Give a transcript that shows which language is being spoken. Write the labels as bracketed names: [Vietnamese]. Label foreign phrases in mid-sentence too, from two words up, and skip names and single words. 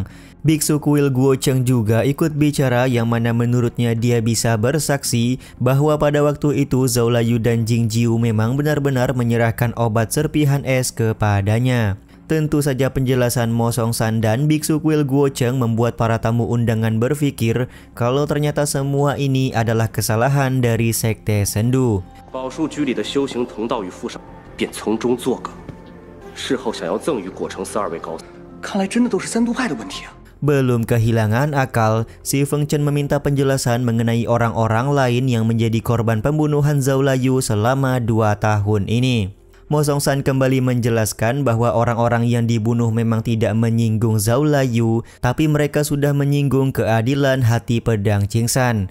[Indonesian] Biksu kuil Guocheng juga ikut bicara yang mana menurutnya dia bisa bersaksi bahwa pada waktu itu Zhao Layu dan Jing Jiu memang benar-benar menyerahkan obat serpihan es kepadanya. Tentu saja penjelasan Mo Songsan dan biksu kuil Guocheng membuat para tamu undangan berpikir kalau ternyata semua ini adalah kesalahan dari Sekte Sendu. [Chinese] 宝树居里的修行同道与附上，便从中作梗，事后想要赠予果城寺2位高僧。看来真的都是三毒派的问题啊！ [Indonesian] Belum kehilangan akal, si Feng Chen meminta penjelasan mengenai orang-orang lain yang menjadi korban pembunuhan Zhao Layu selama 2 tahun ini. Mo Songsan kembali menjelaskan bahwa orang-orang yang dibunuh memang tidak menyinggung Zhao Layu, tapi mereka sudah menyinggung keadilan hati pedang Qingsan.